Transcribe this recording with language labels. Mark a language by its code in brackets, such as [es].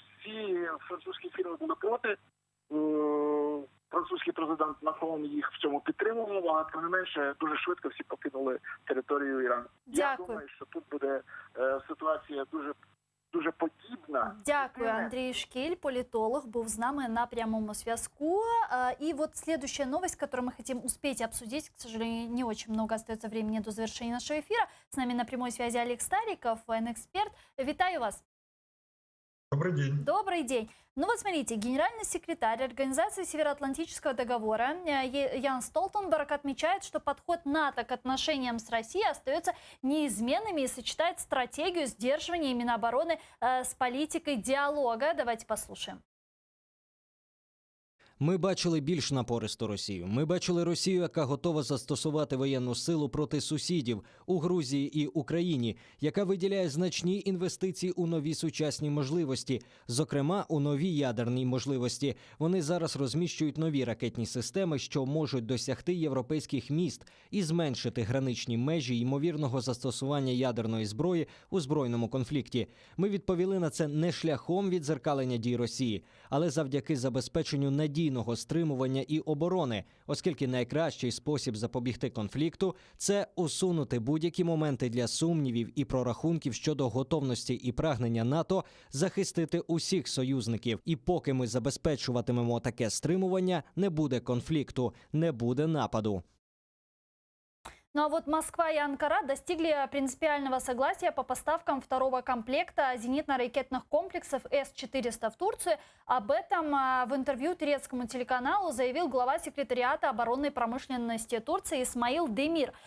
[uk] Всі французькі фірми були проти. Французький президент Макрон їх в цьому підтримував, але тим не менше дуже швидко всі покинули територію Ірану. Дякую. Я думаю, що тут буде ситуація дуже подібна. Дякую, Андрій Шкіль, політолог, був з нами на прямому зв'язку. [ru] И вот следующая новость, которую мы хотим успеть обсудить, к сожалению, не очень много остается времени до завершения нашего эфира. С нами на прямой связи Олег Стариков, военный-эксперт. [uk] Витаю вас. [ru] Добрый день. Добрый день. Ну вот смотрите, генеральный секретарь Организации Североатлантического договора Ян Столтенберг отмечает, что подход НАТО к отношениям с Россией остается неизменными и сочетает стратегию сдерживания Минобороны с политикой диалога. Давайте послушаем. [uk] Ми бачили більш напористу Росію. Ми бачили Росію, яка готова застосувати воєнну силу проти сусідів у Грузії і Україні, яка виділяє значні інвестиції у нові сучасні можливості, зокрема у нові ядерні можливості. Вони зараз розміщують нові ракетні системи, що можуть досягти європейських міст і зменшити граничні межі ймовірного застосування ядерної зброї у збройному конфлікті. Ми відповіли на це не шляхом віддзеркалення дій Росії, але завдяки забезпеченню надійного стримування і оборони, оскільки найкращий спосіб запобігти конфлікту – це усунути будь-які моменти для сумнівів і прорахунків щодо готовності і прагнення НАТО захистити усіх союзників. І поки ми забезпечуватимемо таке стримування, не буде конфлікту, не буде нападу. [ru] Ну а вот Москва и Анкара достигли принципиального согласия по поставкам второго комплекта зенитно-ракетных комплексов С-400 в Турцию. Об этом в интервью турецкому телеканалу заявил глава секретариата оборонной промышленности Турции Исмаил Демир.